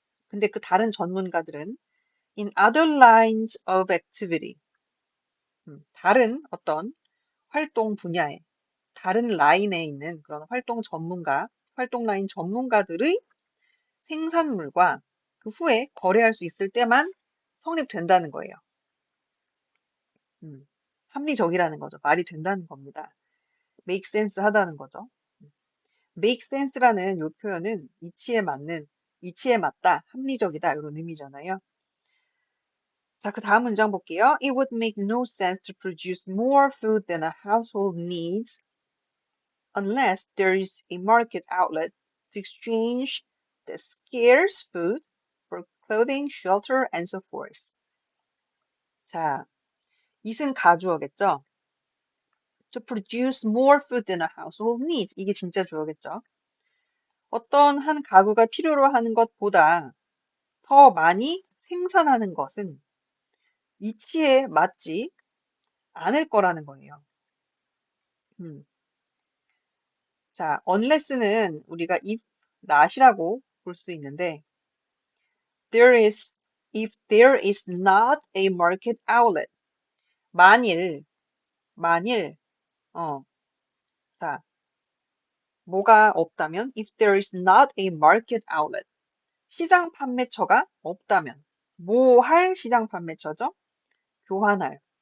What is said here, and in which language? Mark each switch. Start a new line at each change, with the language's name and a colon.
Korean: 근데 그 다른 전문가들은
English: in other lines of activity,
Korean: 다른 어떤 활동 분야에, 다른 라인에 있는 그런 활동 라인 전문가들의 생산물과 그 후에 거래할 수 있을 때만 성립된다는 거예요. 합리적이라는 거죠. 말이 된다는 겁니다. make sense 하다는 거죠. make sense라는 이 표현은 이치에 맞다, 합리적이다 이런 의미잖아요. 자, 그 다음 문장 볼게요.
English: It would make no sense to produce more food than a household needs unless there is a market outlet to exchange the scarce food for clothing, shelter, and so forth.
Korean: 자, it은 가주어겠죠?
English: To produce more food than a household needs.
Korean: 이게 진짜 주어겠죠? 어떤 한 가구가 필요로 하는 것보다 더 많이 생산하는 것은 이치에 맞지 않을 거라는 거예요. 자, unless는 우리가 if not이라고 볼 수 있는데
English: there is if there is not a market outlet
Korean: 만일 어, 자, 뭐가 없다면
English: if there is not a market outlet
Korean: 시장 판매처가 없다면 뭐 할 시장 판매처죠? 교환할.